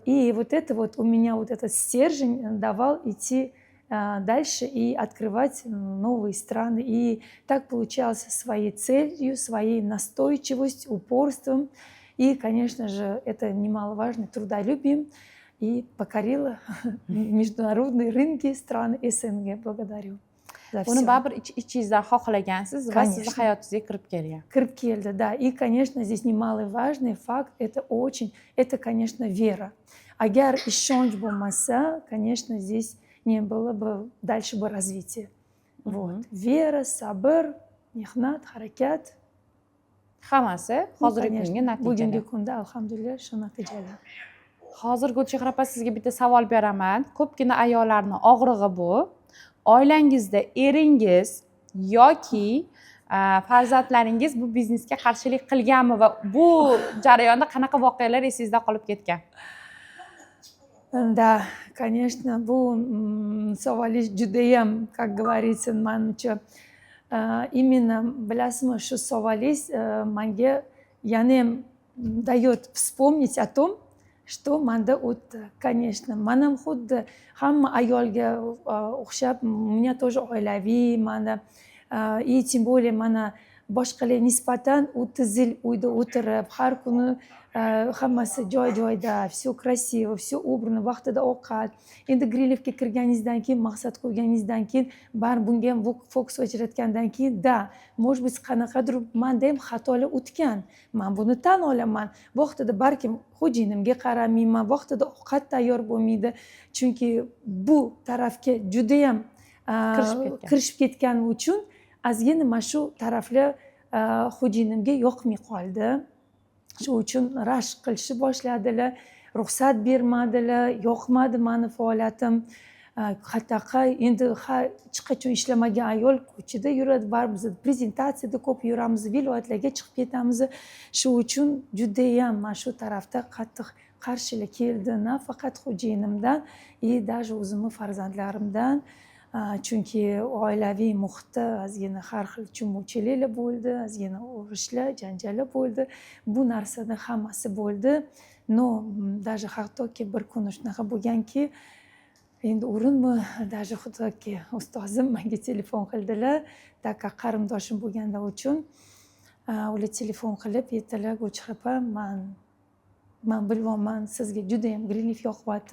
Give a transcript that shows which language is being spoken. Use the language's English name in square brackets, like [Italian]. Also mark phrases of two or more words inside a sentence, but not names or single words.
[Russian] И вот это вот у меня вот этот стержень давал идти дальше и открывать новые страны. И так получалось своей целью, своей настойчивостью, упорством. И, конечно же, это немаловажно, трудолюбием. И покорила международные рынки стран СНГ. Благодарю за все. [Uzbek] Uni baribir ichingizdan xohlagansiz va sizni hayotingizga kirib kelgan. Kirib keldi, [Russian] да. И, конечно, здесь немаловажный факт, это, конечно, вера. [Uzbek] Agar ishonch bo'lmasa, [Russian] конечно, здесь не было бы дальше бы развития. Вот. Вера, [Uzbek] sabr, mehnat, harakat. Hammasi hozirgi kunga natijalar. Bugungi kunda alhamdulillah shu natijalar. Hozir Gulchehra opa sizga bitta savol beraman. Ko'pgina ayollarning og'rig'i bu. Oilangizda eringiz yoki farzandlaringiz bu biznesga qarshilik qilganmi va bu jarayonda qanaqa voqealar esingizda qolib ketgan? [Russian] Да, конечно, [Uzbek] bu savolingiz judayam, [Russian] как говорится, [Uzbek] manimcha именно bilasizmi, shu savolingiz menga yana ham [Russian] дает вспомнить о том, что [Uzbek] manda o'tdi. Конечно, man ham xuddi hamma ayolga o'xshab, [Russian] у меня тоже [Uzbek] oilaviy, mana [Russian] и тем более [Uzbek] mana boshqalarga nisbatan 30 yil uyda o'tirib, har kuni hammasi joy-joyda, [Russian] все красиво, все убрано, [Uzbek] vaqtida ovqat. Endi Grilevga kirganingizdan keyin, maqsad qo'yganingizdan keyin, bari bunga ham fokus o'chiratgandan keyin, [Russian] да, может быть, [Uzbek] qanaqadir menda ham xatolar o'tgan. Men buni tan olaman. Vaqtida balkim xo'jayinimga qaramayman, vaqtida ovqat tayyor bo'lmaydi. Chunki bu tarafga juda ham kirishib ketganim uchun ozgina mana shu taraflar xo'jayinimga yoqmay qoldi. Shu uchun rashk qilishni boshladilar, ruxsat bermadilar, yoqmadi mani faoliyatim. Qanaqa endi hech qachon ishlamagan ayol ko'chada yuradi, baribir biz prezentatsiyada ko'p yuramiz, viloyatlarga chiqib ketamiz. Shu uchun juda ham mana shu tarafda qattiq qarshilik keldi, nafaqat xo'jayinimdan, [Russian] и даже [Uzbek] o'zimning farzandlarimdan. Chunki oilaviy muhitda ozgina har xil tushunmovchiliklar bo'ldi, ozgina urushlar, janjallar bo'ldi. Bu narsada hammasi bo'ldi. No, даже hattoki bir kun shunaqa bo'lganki, endi o'rinmi, даже hattoki ustozim menga telefon qildilar, taka qarindoshim bo'lganda uchun ular telefon qilib aytdilar, Gulchehra opa, men bilyapman sizga juda ham Greenleaf yoqyapti.